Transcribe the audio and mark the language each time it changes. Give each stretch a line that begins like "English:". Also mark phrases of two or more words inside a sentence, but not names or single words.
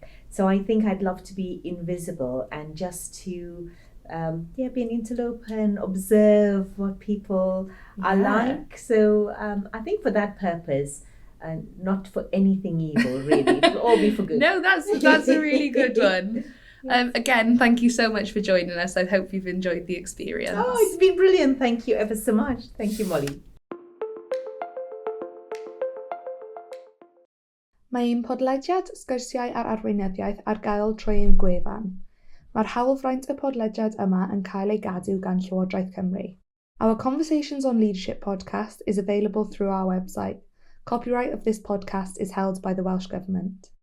English: So I think I'd love to be invisible and just to be an interloper and observe what people are like. So I think for that purpose, not for anything evil, really. It'll all be for good. No, that's a really good one. Again, thank you so much for joining us. I hope you've enjoyed the experience. Oh, it's been brilliant. Thank you ever so much. Thank you, Molly.
Welsh: Mae'n podlediad Sgwrsiau ar Arweinyddiaeth ar gael trwy ein gwefan. Mae'r hawlfraint y podlediad yma yn cael ei gadw gan Llywodraeth Cymru.
English: Our Conversations on Leadership podcast is available through our website. Copyright of this podcast is held by the Welsh Government.